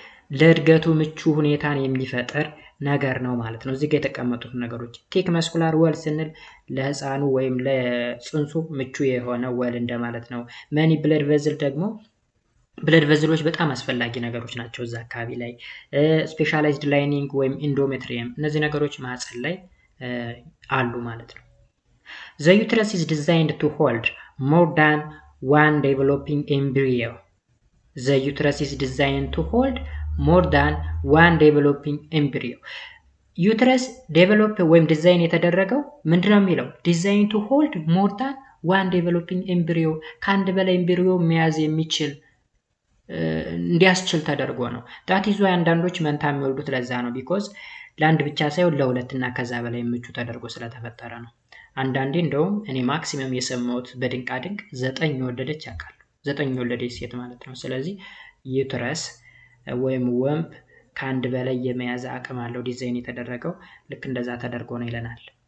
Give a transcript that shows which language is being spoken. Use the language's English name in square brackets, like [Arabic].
[Amharic] ለእድገቱ ምቹ ሁኔታን የሚፈጥር ነገር ነው ማለት ነው። እዚህ ጋር የተቀመጡት ነገሮች ቴክ መስኩላር ወል ስንል ለህፃኑ ወይም ለጽንሱ ምቹ የሆነ ወል እንደማለት ነው። መኒ ብለድ ቬዝል ደግሞ ብለድ ቬዝሎች በጣም አስፈላጊ ነገሮች ናቸው እዛ አካባቢ ላይ። ስፔሻላይዝድ ላይኒንግ ወይም ኢንዶሜትሪየም እነዚህ ነገሮች ማህፀን ላይ አሉ ማለት ነው። [English] The uterus is designed to hold more than one developing embryo. The uterus is designed to hold more than one developing embryo. [Amharic] ዩትረስ ዴቨሎፕ ወይም ዲዛይን የተደረገው ምንድነው የሚለው? ዲዛይን ቱ ሆልድ ሞር ዳን ዋን ዴቨሎፒንግ ኤምብሪዮ ከአንድ በላይ ኤምብሪዮ መያዝ የሚችል እንዲያስችል ተደርጎ ነው። ዳት ኢዝ ዋይ አንዳንዶች መንታ የሚወልዱት ለዛ ነው። ቢኮዝ ለአንድ ብቻ ሳይሆን ለሁለት እና ከዛ በላይ ምቹ ተደርጎ ስለተፈጠረ ነው። አንዳንዴ እንደውም እኔ ማክሲመም የሰማሁት በድንቃ ድንቅ 9 የወለደች ያውቃሉ። 9 የወለደች ሴት ማለት ነው። ስለዚህ ዩትረስ ወይም ወምብ ከአንድ በላይ የመያዝ አቅም አለው ዲዛይን የተደረገው ልክ እንደዛ ተደርጎ ነው ይለናል።